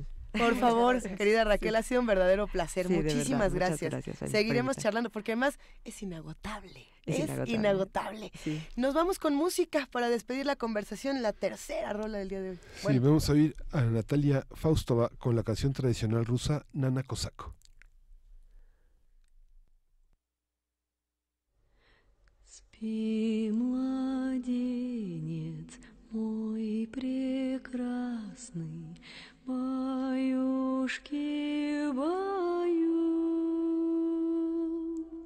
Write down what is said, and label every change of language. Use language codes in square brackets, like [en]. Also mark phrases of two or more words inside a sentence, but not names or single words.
[es] Por favor, querida Raquel, ha sido un verdadero placer. Sí, de verdad, Muchísimas muchas gracias. gracias, Ani, por Seguiremos invitar. charlando porque además es inagotable. Es Es inagotable. inagotable. Sí. Nos vamos con música para despedir la conversación, la tercera rola del día de hoy. Sí, vamos a oír a Natalia Faustova con la canción tradicional rusa Nana Kosako. [ru] Спи, младенец мой прекрасный, баюшки, баю.